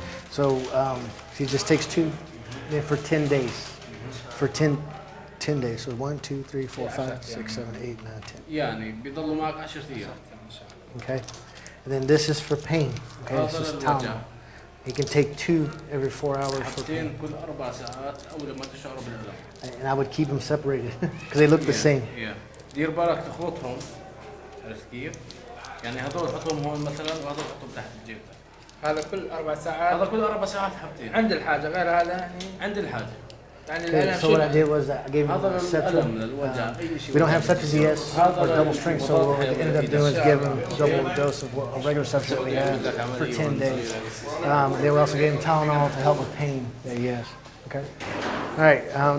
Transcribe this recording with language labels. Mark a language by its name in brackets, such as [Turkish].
[English] So he just takes two for 10 days. For 10 days. So 1, 2, 3, 4, 5, 6, 7, 8, 9, 10. [Arabic] يعني بيضلوا معك 10 أيام. [English] Okay. And then this is for pain. Okay. This is Tylenol. He can take 2 every 4 hours for pain. [Arabic] كل 4 ساعات أول ما تشعر بالألم. [English] And I would keep them separated because they look the same. [Arabic] Yeah. دير بالك تخلطهم. عرفت كيف؟ يعني هذول حطهم هون مثلا وهذول حطهم تحت الجيب. هذا كل 4 ساعات. هذا كل 4 ساعات حبتين. عند الحاجة غير هذا يعني. عند الحاجة. [English] Okay, so what I did was I gave him we don't have Cetrazes or double strength, so what we ended up doing is give him double dose of a regular substance that we have for 10 days. They also gave him Tylenol to help with pain that he has. Okay. All right.